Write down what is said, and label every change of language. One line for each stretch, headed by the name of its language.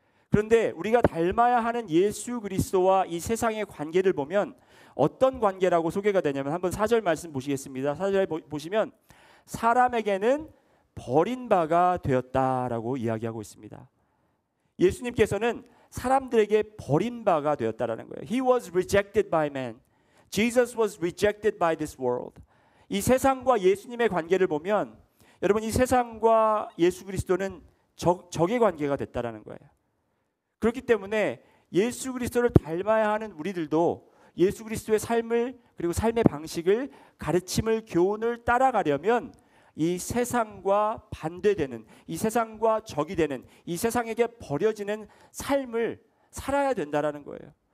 Korean: 그런데 우리가 닮아야 하는 예수 그리스도와 이 세상의 관계를 보면 어떤 관계라고 소개가 되냐면 한번 4절 말씀 보시겠습니다. 4절 보시면 사람에게는 버린 바가 되었다라고 이야기하고 있습니다. 예수님께서는 사람들에게 버린 바가 되었다라는 거예요.
English: He was rejected by man. Jesus was rejected by this world.
Korean: 이 세상과 예수님의 관계를 보면 여러분 이 세상과 예수 그리스도는 적의 관계가 됐다라는 거예요. 그렇기 때문에 예수 그리스도를 닮아야 하는 우리들도 예수 그리스도의 삶을 그리고 삶의 방식을 가르침을 교훈을 따라가려면 이 세상과 반대되는 이 세상과 적이 되는 이 세상에게 버려지는 삶을 살아야 된다라는 거예요.